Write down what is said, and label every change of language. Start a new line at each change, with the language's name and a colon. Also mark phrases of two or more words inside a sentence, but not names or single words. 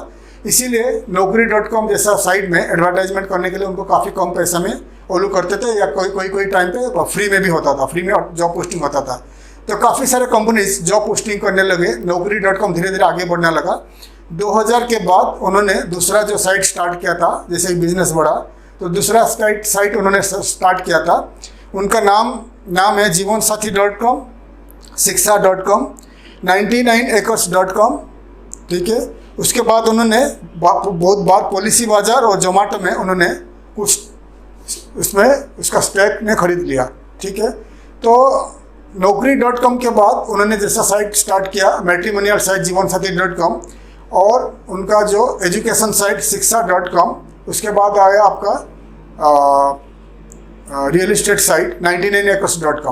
Hindi: इसीलिए Naukri.com जैसा साइट में एडवर्टाइजमेंट करने के लिए उनको काफ़ी कम पैसा में ओलू करते थे, या कोई टाइम पे फ्री में भी होता था, फ्री में
English: job posting
Hindi: होता था। तो काफ़ी सारे
English: companies job posting
Hindi: करने लगे। Naukri.com धीरे धीरे आगे बढ़ने लगा। 2000 के बाद उन्होंने दूसरा जो
English: site start
Hindi: किया था, जैसे बिजनेस बढ़ा तो दूसरा साइट उन्होंने स्टार्ट किया था। उनका नाम है जीवनसाथी.com, शिक्षा.com, 99acres.com, ठीक है। उसके बाद उन्होंने बहुत बार पॉलिसी बाजार और जोमेटो में उन्होंने कुछ उसमें उसका स्टॉक ने खरीद लिया, ठीक है। तो Naukri.com के बाद उन्होंने जैसा
English: site start
Hindi: किया
English: matrimonial site
Hindi: जीवनसाथी.com, और उनका जो
English: education site
Hindi: शिक्षा.com, उसके बाद आया आपका
English: real estate site
Hindi: 99acres.com।